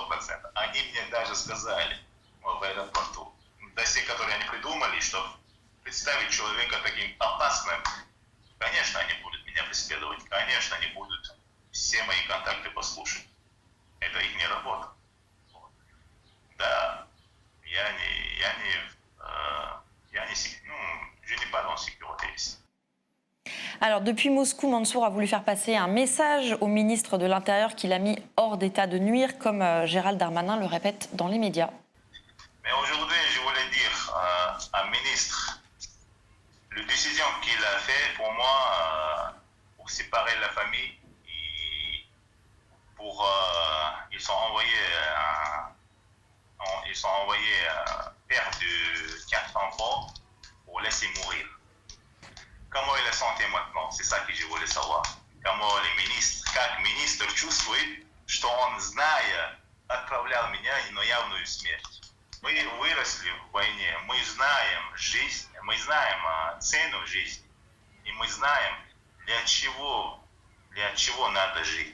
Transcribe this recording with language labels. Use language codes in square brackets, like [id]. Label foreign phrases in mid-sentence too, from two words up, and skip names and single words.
[ru] Они мне даже сказали в аэропорту, те, которые они придумали, чтобы представить человека таким опасным, конечно, они будут меня меня преследовать, конечно, они будут все мои контакты послушать. Это их не работа. Вот. Да, [fr] je n'ai pas de sécurité ici. Alors, depuis Moscou, Mansour a voulu faire passer un message au ministre de l'Intérieur qu'il a mis hors d'état de nuire, comme Gérald Darmanin le répète dans les médias. Mais aujourd'hui, je voulais dire à un ministre, la décision qu'il a fait pour moi, pour séparer la famille, ils sont envoyés père de 4 enfants pour laisser mourir. Comment est la santé maintenant? C'est ça que je voulais savoir. Comment les ministres, [ru] как министр чувствует, что он, зная, отправлял меня на явную смерть. Мы выросли в войне, мы знаем жизнь, мы знаем цену жизни, и мы знаем, для чего надо жить.